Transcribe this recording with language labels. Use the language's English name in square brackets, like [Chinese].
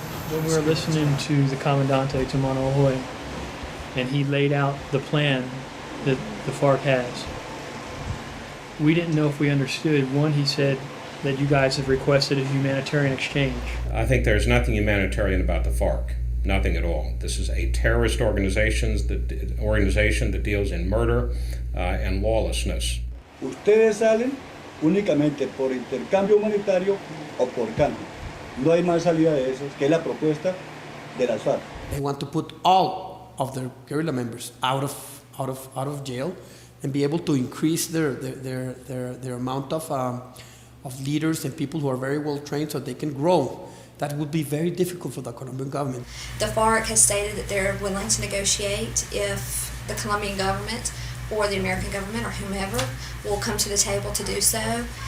[English] When we were listening to the Comandante, to Manohoy, and he laid out the plan that the FARC has, we didn't know if we understood. One, he said that you guys have requested a humanitarian exchange. I think there's nothing humanitarian about the FARC. Nothing at all. This is a terrorist organization that deals in murder and lawlessness. [Spanish] Ustedes salen únicamente por intercambio humanitario o por cambio. No hay más salida de eso que la propuesta de las FARC. [English] They want to put all of their guerrilla members out of jail and be able to increase their amount of leaders and people who are very well trained so they can grow. That would be very difficult for the Colombian government. The FARC has stated that they're willing to negotiate if the Colombian government or the American government or whomever will come to the table to do so.